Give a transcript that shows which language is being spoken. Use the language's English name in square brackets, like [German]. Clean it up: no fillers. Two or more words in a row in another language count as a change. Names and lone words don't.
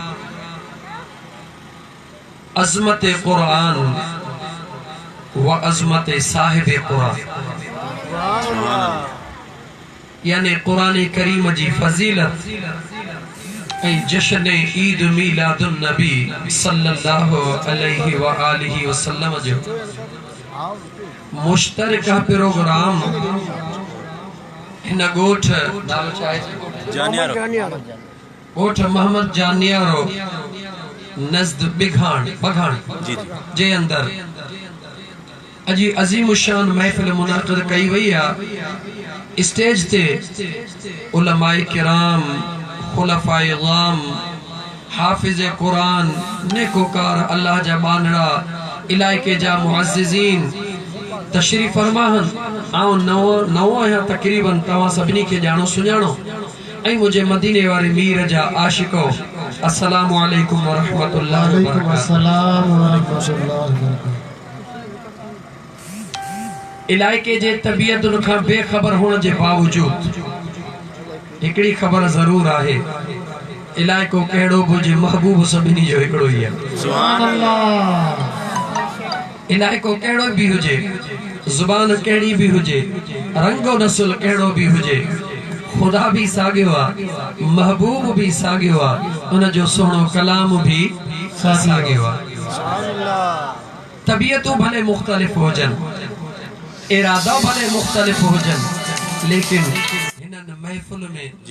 [Sindhi] अज़मत कुरान व अज़मत साहिब कुरान यानी कुरान करीम जी फजीलत ऐं जश्न ईद मीलादुन नबी [Arabic] صلى الله عليه وآله وسلم [Sindhi] जो मुश्तरका प्रोग्राम हिन गोठ गोठ मोहम्मद जानियारो नज़द बघान जे अंदर अजी अजीम शान महफिल मुनाक़िद कई वई आ स्टेज ते उलमाए किराम खुलफाए गाम हाफिज कुरान नेकोकार अल्लाह जा बानड़ा इलाके जा मुअज़्ज़िज़ीन तशरीफ फरमाहन आऊं नवो आहियां तकरीबन तव्हां सभिनी खे ॼाणो सुञाणो ऐं मुझे मदीने वारे मीर जा आशिको [Arabic] السلام عليكم ورحمة الله و [Sindhi] बरकातहू इलाके जे तबीयतुन खां बेखबर होने जे बावजूद हिकड़ी खबर जरूर आहे इलाको कहिड़ो बि हुजे महबूब सभिनी जो हिकिड़ो ही आहे [Arabic] سبحان الله [Sindhi] इलाको कहिड़ो भी हुजे जुबान कहिड़ी भी हुजे रंगो नस्ल कहिड़ो भी हुजे खुदा भी साॻियो आहे महबूब भी साॻियो आहे उन जो सुहिणो कलाम भी साॻियो आहे तबीयतूं भले मुख़्तलिफ़ हुजनि इरादा भले मुख़्तलिफ़ हुजनि लेकिन हिननि महफ़िल में